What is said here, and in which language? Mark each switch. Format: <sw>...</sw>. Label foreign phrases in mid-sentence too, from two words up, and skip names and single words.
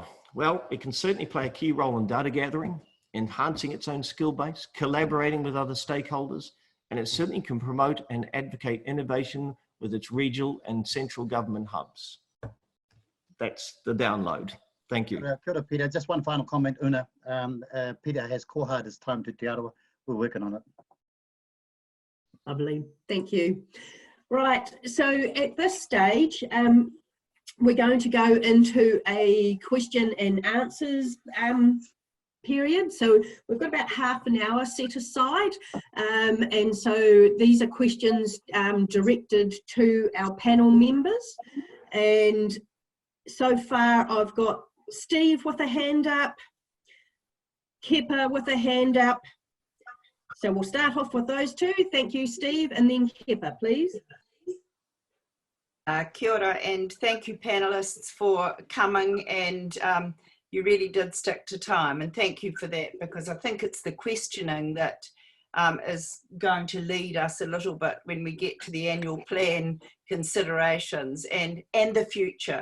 <en>Well, it can certainly play a key role in data gathering, enhancing its own skill base, collaborating with other stakeholders, and it certainly can promote and advocate innovation with its regional and central government hubs. That's the download. Thank you.</en> <mi>Kia ora, Peter.</mi> <en>Just one final comment, Una. Peter has koha this time to Te Aroha. We're working on it. Lovely, thank you. Right, so at this stage, we're going to go into a question and answers period. So we've got about half an hour set aside, and so these are questions directed to our panel members. And so far I've got Steve with a hand up, Kepa with a hand up. So we'll start off with those two. Thank you, Steve, and then Kepa, please.</en> <mi>Kia ora,</mi> <en>and thank you panelists for coming, and you really did stick to time, and thank you for that, because I think it's the questioning that is going to lead us a little bit when we get to the annual plan considerations and the future.</en>